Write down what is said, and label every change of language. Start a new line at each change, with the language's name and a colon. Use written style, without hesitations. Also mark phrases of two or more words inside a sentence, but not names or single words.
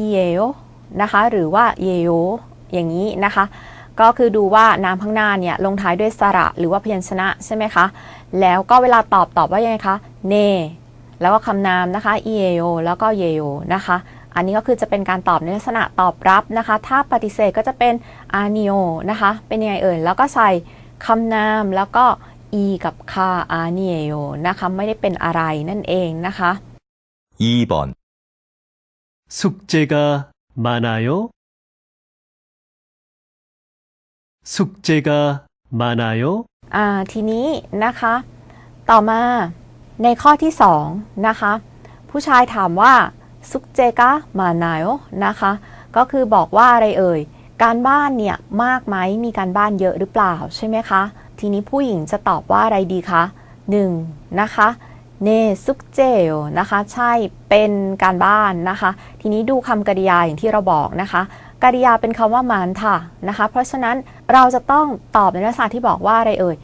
Thai: โอนะคะหรือว่าเยโออย่างนี้นะคะก็คือดูว่านามข้างหน้าเนี่ยลงท้ายด้วยสระหรือว่าพยัญชนะใช่ไหมคะแล้วก็เวลาตอบว่ายังไงคะเนแล้วก็คำนามนะคะเอโอแล้วก็เยโอนะคะอันนี้ก็คือจะเป็นการตอบในลักษณะตอบรับนะคะถ้าปฏิเสธก็จะเป็นอานิโอนะคะเป็นยังไงเอ่ยแล้วก็ใส่คำนามแล้วก็อีกับคาอานิโอนะคะไม่ได้เป็นอะไรนั่นเองนะคะ
Korean: 2번 숙제가 많아요? 숙제가 많아요?
Thai: ทีนี้นะคะต่อมาในข้อที่2นะคะผู้ชายถามว่า
Korean: 숙제가 마
Thai: นาโยนะคะก็คือบอกว่าอะไรเอ่ยการบ้านเนี่ยมากไหมมีการบ้านเยอะหรือเปล่าใช่ไหมคะทีนี้ผู้หญิงจะตอบว่าอะไรดีคะ1นะคะ
Korean: 네 숙제예요
Thai: นะคะใช่เป็นการบ้านนะคะทีนี้ดูคำกริยาอย่างที่เราบอกนะคะกริยาเป็นคำว่ามันค่ะนะคะเพราะฉะนั้นเราจะต้องตอบในลักษณะที่บอกว่าอะไรเอ่ย